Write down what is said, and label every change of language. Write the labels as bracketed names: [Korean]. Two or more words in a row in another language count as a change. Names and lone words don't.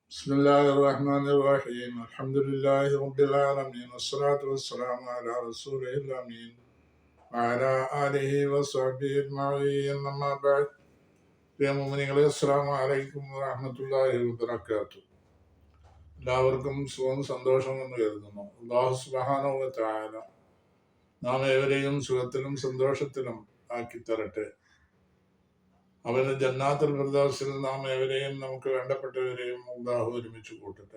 [Arabic] بسم الله الرحمن الرحيم الحمد لله رب العالمين والصلاة والسلام على رسوله الأمين وعلى آله وصحبه أجمعين أما بعد [Malayalam] പ്രിയ മുഅ്മിനീങ്ങളെ [Arabic] السلام عليكم ورحمة الله وبركاته. [Malayalam] എല്ലാവർക്കും സുഖവും സന്തോഷവും എന്ന് കരുതുന്നു. [Arabic] الله سبحانه وتعالى [Malayalam] നാം ഏവരെയും സുഖത്തിലും സന്തോഷത്തിലും ആക്കി തരട്ടെ. അവന് ജന്നാത്തുൽ ഫിർദൗസിൽ നാം ഏവരെയും നമുക്ക് വേണ്ടപ്പെട്ടവരെയും അല്ലാഹു ഒരുമിച്ച് കൂട്ടട്ടെ.